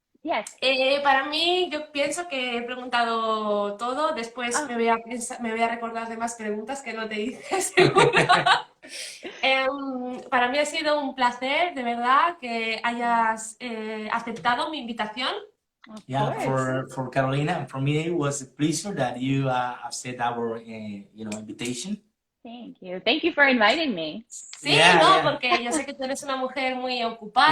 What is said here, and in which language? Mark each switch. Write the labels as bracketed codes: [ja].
[en] Yes. [es] para mí, yo pienso que he preguntado todo. Después me voy a recordar de más preguntas que no te hice, seguro. Para mí ha sido un placer, de verdad, que hayas aceptado mi invitación. [en] Yeah, for Carolina, and for me, it was a pleasure that you accept our, invitation. Thank you. Thank you for inviting me. [es] Sí, porque yo sé que tú eres una mujer muy ocupada.